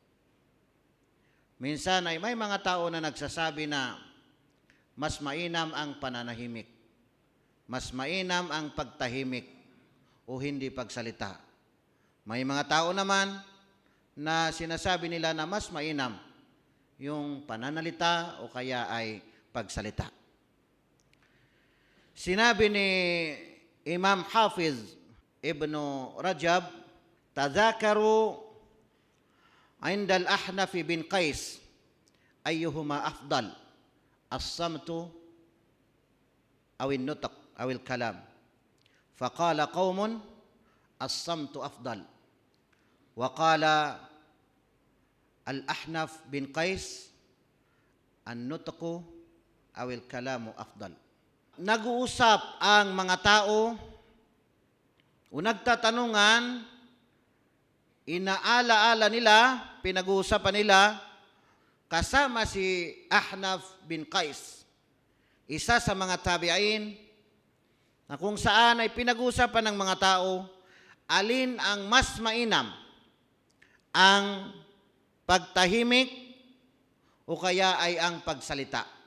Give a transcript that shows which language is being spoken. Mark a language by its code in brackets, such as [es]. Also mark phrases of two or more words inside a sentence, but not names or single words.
[tl] Minsan ay may mga tao na nagsasabi na mas mainam ang pananahimik, mas mainam ang pagtahimik o hindi pagsalita. May mga tao naman na sinasabi nila na mas mainam yung pananalita o kaya ay pagsalita. Sinabi ni [ar] Imam Hafiz Ibn Rajab, تذاكروا عند الأحنف بن قيس أيهما أفضل الصمت أو النطق أو الكلام. فقال قوم الصمت أفضل. وقال الأحنف بن قيس النطق أو الكلام أفضل. [tl] Nag-uusap ang mga tao o nagtatanungan, inaala-ala nila, pinag-uusapan nila, kasama si Ahnaf bin Qais, isa sa mga tabi'in, na kung saan ay pinag-uusapan ng mga tao, alin ang mas mainam, ang pagtahimik o kaya ay ang pagsalita.